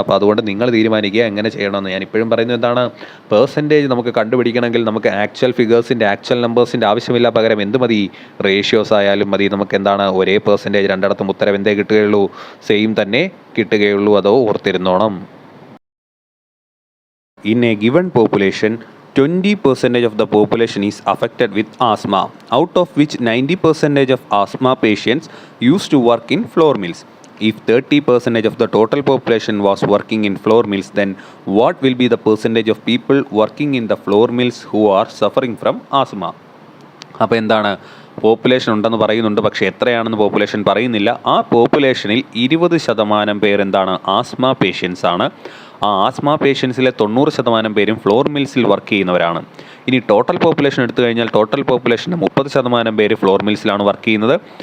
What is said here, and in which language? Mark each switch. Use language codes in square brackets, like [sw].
[ml] അപ്പോൾ അതുകൊണ്ട് നിങ്ങൾ തീരുമാനിക്കുക എങ്ങനെ ചെയ്യണമെന്ന്. ഞാൻ ഇപ്പോഴും പറയുന്നത് എന്താണ്, പെർസെൻറ്റേജ് നമുക്ക് കണ്ടുപിടിക്കണമെങ്കിൽ നമുക്ക് ആക്ച്വൽ ഫിഗേഴ്സിൻ്റെ ആക്ച്വൽ നമ്പേഴ്സിൻ്റെ ആവശ്യമില്ല. പകരം എന്ത് മതി റേഷ്യോസ് ആയാലും മതി. നമുക്ക് എന്താണ് ഒരേ പെർസെൻറ്റേജ് രണ്ടിടത്തും ഉത്തരം എന്തേ കിട്ടുകയുള്ളൂ സെയിം തന്നെ കിട്ടുകയുള്ളൂ. അതോ ഓർത്തിരുന്നോണം. [en] In a given population, 20% of the population is affected with asthma, out of which 90% of asthma patients used to work in flour mills. If 30% of the total population was working in flour mills, then what will be the percentage of people working in the flour mills who are suffering from asthma? [ml] അപ്പോൾ എന്താണ് population ഉണ്ടെന്ന് പറയുന്നുണ്ട്, പക്ഷേ എത്രയാണെന്ന് population പറയുന്നില്ല. ആ പോപ്പുലേഷനിൽ 20% പേർ എന്താണ് ആസ്മ പേഷ്യൻസ് ആണ്. ആ ആസ്മ പേഷ്യൻസിലെ 90% പേരും ഫ്ലോർ മിൽസിൽ വർക്ക് ചെയ്യുന്നവരാണ്. ഇനി ടോട്ടൽ പോപ്പുലേഷൻ എടുത്തു കഴിഞ്ഞാൽ ടോട്ടൽ പോപ്പുലേഷൻ്റെ 30% പേര് ഫ്ലോർ മിൽസിലാണ് വർക്ക് ചെയ്യുന്നത്.